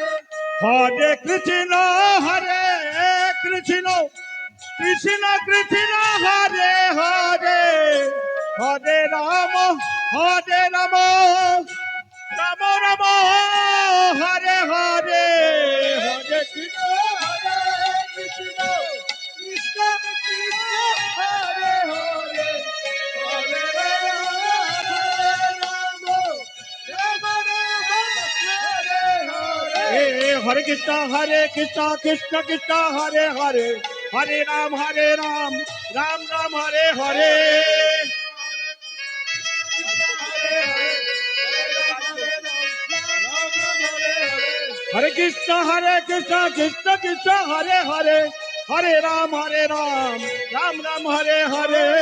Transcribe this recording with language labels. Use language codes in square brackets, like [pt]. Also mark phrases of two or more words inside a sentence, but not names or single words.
[sa] হরে কৃষ্ণ কৃষ্ণ কৃষ্ণ হরে হরে হরে রাম রাম রাম হরে হরে হরে কৃষ্ণ কৃষ্ণ কৃষ্ণ কৃষ্ণ হরে হরে হরে রাম রাম হরে হরে হরে কৃষ্ণ কৃষ্ণ কৃষ্ণ হরে হরে হরে রাম রাম রাম হরে হরে কৃষ্ণ কৃষ্ণ কৃষ্ণ হরে হরে, হরে রাম রাম রাম হরে হরে।